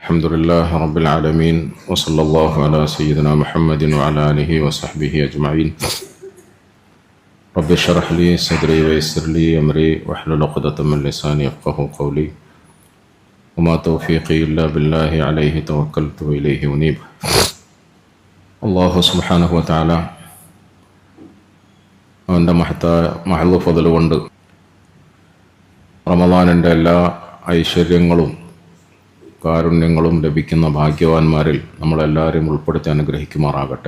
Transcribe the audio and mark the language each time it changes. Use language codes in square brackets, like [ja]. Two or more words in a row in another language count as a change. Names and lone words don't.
[ar] الحمد لله رب العالمين وصلى الله على سيدنا محمد وعلى آله وصحبه أجمعين. رب اشرح لي صدري ويسر لي أمري واحلل عقدة من لساني يفقهوا قولي وما توفيقي إلا بالله عليه توكلت وإليه أنيب. الله سبحانه وتعالى [ml] അവൻ്റെ മഹദ് ഫضൽ കൊണ്ട് റമളാനിൻ്റെ എല്ലാ ഐശ്വര്യങ്ങളും കാരുണ്യങ്ങളും ലഭിക്കുന്ന ഭാഗ്യവാന്മാരിൽ നമ്മളെല്ലാവരും ഉൾപ്പെടുത്തി അനുഗ്രഹിക്കുമാറാകട്ടെ.